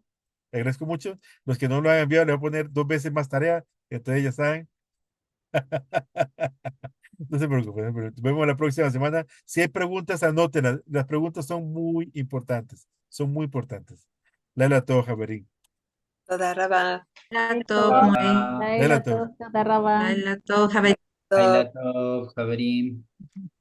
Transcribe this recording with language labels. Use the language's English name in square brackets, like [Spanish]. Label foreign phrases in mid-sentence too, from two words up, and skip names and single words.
[Spanish] Le agradezco mucho. Los que no lo han enviado, le voy a poner 2 veces más tarea. Entonces, ya saben. No se preocupen, no se preocupen. Nos vemos la próxima semana. Si hay preguntas, anótenlas. Las preguntas son muy importantes. Son muy importantes. Laila todo, Javerín. [Hebrew] תודה רבה. לילה [Spanish] Listo. [Hebrew] טוב, מורי. תודה. לילה לילה טוב. טוב, תודה רבה. לילה טוב, חברים. לילה טוב, חברים.